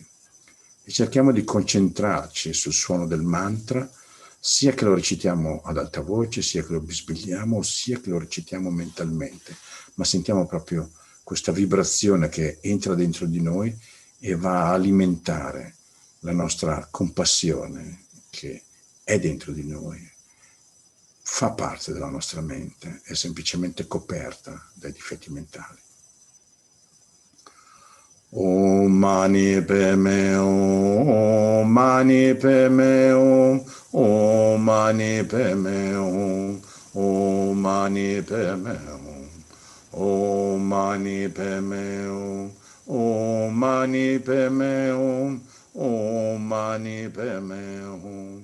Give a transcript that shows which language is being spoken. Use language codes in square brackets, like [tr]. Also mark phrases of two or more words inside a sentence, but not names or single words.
[it] E cerchiamo di concentrarci sul suono del mantra, sia che lo recitiamo ad alta voce, sia che lo bisbigliamo, sia che lo recitiamo mentalmente, ma sentiamo proprio questa vibrazione che entra dentro di noi e va a alimentare la nostra compassione che è dentro di noi, fa parte della nostra mente, è semplicemente coperta dai difetti mentali. [sa] Om mani padme hum, Om mani padme hum, Om mani padme hum, Om mani padme hum, Om mani padme hum, Om mani padme hum, Om mani padme hum,